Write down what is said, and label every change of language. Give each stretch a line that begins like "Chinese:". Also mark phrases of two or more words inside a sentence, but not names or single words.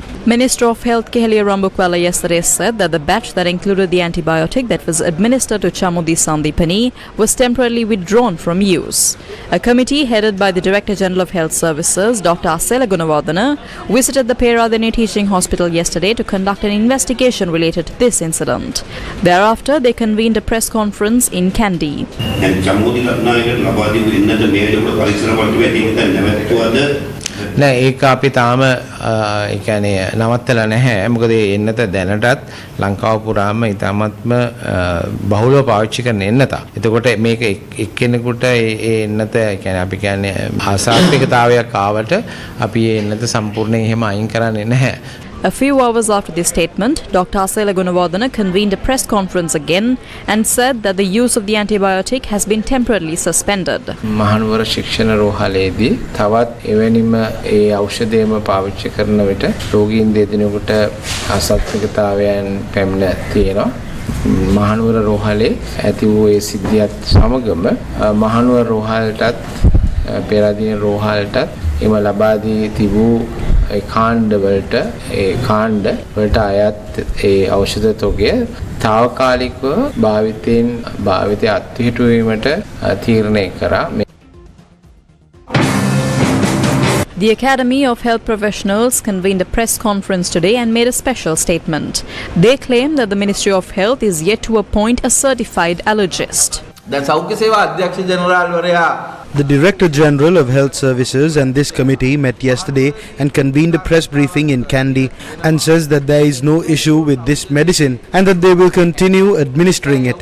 English: Minister of Health Keheliya Rambukwala yesterday said that the batch that included the antibiotic that was administered to Shamodi Sandipani was temporarily withdrawn from use. A committee headed by the Director General of Health Services, Dr. Asela Gunawardana, visited the Peradeniya Teaching Hospital yesterday to conduct an investigation related to this incident. Thereafter, they convened a press conference in Kandy.
Sinhala: නෑ ඒක අපි තාම ඒ කියන්නේ නවත්තලා නැහැ. මොකද ඒ එන්නත දැනටත් ලංකාව පුරාම ඉතාමත්ම බහුලව පාවිච්චි කරන එන්නත. එතකොට මේක එක්කෙනෙකුට ඒ එන්නත ඒ කියන්නේ අපි කියන්නේ ආසාත්මිකතාවයක් ආවට අපි ඒ එන්නත සම්පූර්ණයෙන් එහෙම අයින් කරන්නේ නැහැ.
English: A few hours after this statement, Dr. Asela Gunawardana convened a press conference again and said that the use of the antibiotic has been temporarily suspended.
Sinhala: මහනුවර ශික්ෂණ රෝහලේදී තවත් එවැනිම ඒ ඖෂධයම පාවිච්චි කරන විට රෝගීන් දෙදෙනෙකුට අසත්‍යතාවයන් පැමිණ තියෙනවා. මහනුවර රෝහලේ ඇති වූ ඒ සිද්ධියත් සමගම මහනුවර රෝහලටත් පෙරදින රෝහලටත් එම ලබා දී තිබූ ඒ කාණ්ඩ වලට අයත් ඒ ඖෂධ තොගය తాවකාලිකව භාවිතය අත්හිටුවීමට තීරණය කරා.
English: The Academy of Health Professionals convened a press conference today and made a special statement. They claim that the Ministry of Health is yet to appoint a certified allergist. The Director General of Health Services and this committee met yesterday and convened a press briefing in Kandy and says that there is no issue with this medicine and that they will continue administering it.